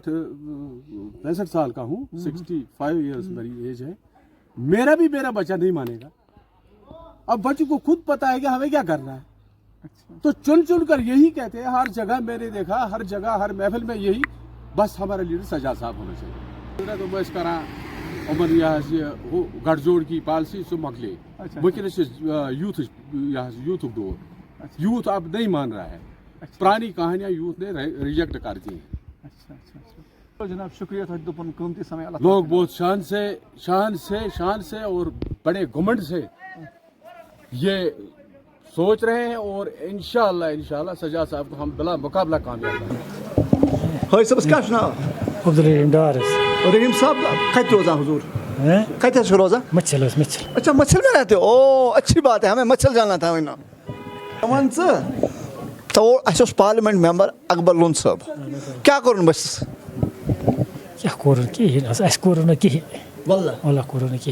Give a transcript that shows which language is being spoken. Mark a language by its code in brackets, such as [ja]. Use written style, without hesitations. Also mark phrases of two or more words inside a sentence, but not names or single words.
[ur] 65 سال کا ہوں 65 ایئرس میری ایج ہے میرا بچہ نہیں مانے گا اب بچوں کو خود پتا ہے کہ ہمیں کیا کرنا ہے تو چن کر یہی کہتے ہیں ہر جگہ میں نے دیکھا ہر جگہ ہر محفل میں یہی بس ہمارا لیڈر سجاد صاحب ہونا چاہیے تو بس کرا عمر یہ گٹھ جوڑ کی پالسی سو مکلے ونکس یوتھ دور یوتھ اب نہیں مان رہا ہے پرانی کہانیاں یوتھ نے ریجیکٹ کر دی ہیں جناب شکریہ قیمتی سمے لوگ بہت شان سے اور بڑے گھمنڈ سے یہ سوچ رہے ہیں اور انشاءاللہ سجاد صاحب کو ہم بلا مقابلہ کامیاب کریں [ks] حٲج صٲبس کیٛاہ چھُ ناو عبدالرحیم ڈار حظ رحیٖم صٲب کتہِ روزان حضوٗر [ur] کہتے ہیں روزا? मच्छल اچھا مچھل میں رہتے ہو، او اچھی بات ہے، ہمیں مچھل جاننا تھا وہی نا. امن سر تو اچھا پارلیمنٹ ممبر اکبر لون صاحب کیا کروں بس کیا کروں کہ واللہ کروں کہ